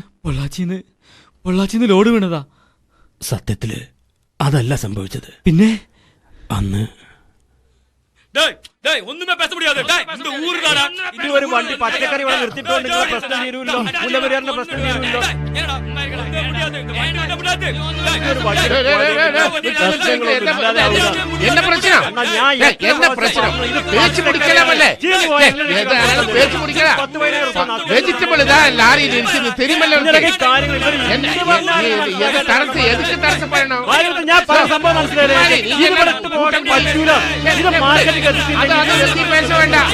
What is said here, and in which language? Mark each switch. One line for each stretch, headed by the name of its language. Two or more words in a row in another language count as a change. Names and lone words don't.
Malayalam: പൊള്ളാച്ചിന്ന് ലോഡ് വീണതാ. സത്യത്തില് അതല്ല സംഭവിച്ചത്. പിന്നെ അന്ന്
Tamil: ஒன்னுமே பேச முடியாதே.
Malayalam: ഒരു വണ്ടി പച്ചക്കറി ഇവിടെ നിർത്തിയിട്ടുണ്ടെങ്കിൽ പ്രശ്നം തീരുമല്ലോ. മുല്ലപ്പെരിയാറിന്റെ പ്രശ്നം തീരുമല്ലോ.
Tamil: என்ன பிரச்சனை? என்ன பிரச்சனை? பேச்சு முடிக்கலாமல்ல? பேச்சு முடிக்கலாம். வெஜிடபிள் தான் லாரியில் இருக்குது தெரியுமல்ல? எதுக்கு தரத்து பண்ணணும்?
Malayalam: ഞാൻ പറഞ്ഞ സംഭവം മനസ്സിലായി.
Tamil: பேச வேண்டாம்.